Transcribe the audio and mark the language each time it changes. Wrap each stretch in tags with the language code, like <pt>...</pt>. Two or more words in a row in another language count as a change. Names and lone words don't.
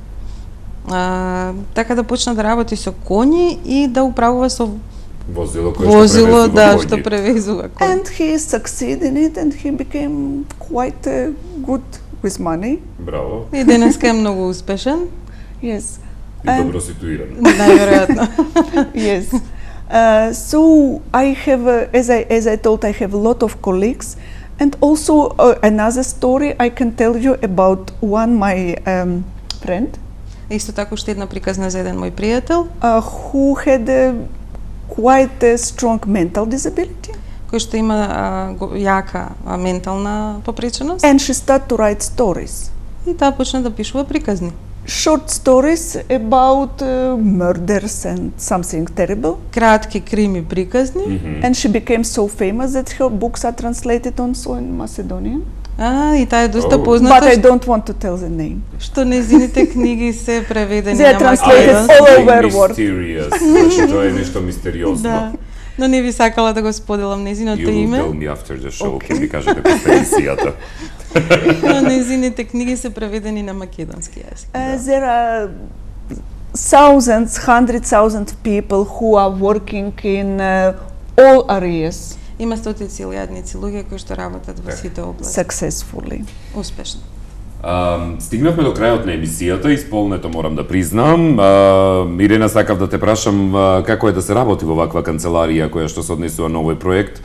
<mk>Така да почна да работи со коњи и да управува со возило што превезува коњи.</mk> <en>And he succeeded in it and he became quite good with money.</en> <mk>Браво. И денеска е многу успешен.</mk> <en>Yes.</en> <mk>И добро ситуиран. Најверојатно.</mk> <en>Yes. So I have, as I told, I have a lot of colleagues, and also another story I can tell you about one my friend.</en> <mk>Исто така уште една приказна за еден мој пријател,</mk> <en>who had quite a strong mental disability.</en> <mk>Кој што има јака ментална попреченост.</mk> <en>And she started to write stories.</en> <mk>И таа почна да пишува приказни.</mk> <en>Short stories about murders and something terrible.</en> <mk>Кратки крими приказни.</mk> <en>And she became so famous that her books are translated also in Macedonian.</en> <mk>И таа е доста позната.</mk> <en>But I don't want to tell the name.</en> <mk>Што незините книги се преведени</mk> <en>They are</en> <mk>на</mk> <en>translated</en> <mk>македонски.</mk> <en>all over world.</en> <mk>Значи тоа е нешто мистериозно. Да. Но не ви сакала да го споделам незиното име.</mk> <en>You will tell me after the show,</en> <mk>ќе ми кажете после емисијата. Но незините книги се преведени на македонски јазик.</mk> <en>There are thousands, 100,000 people who are working in all areas.</en> <mk>Има стотици илјадници луѓе кои што работат во сите области.</mk> <en>Successfully.</en> <mk>Успешно. Стигнавме до крајот на емисијата, исполнето морам да признам. Ирена, сакав да те прашам како е да се работи во ваква канцеларија која што се однесува на овој проект?</mk>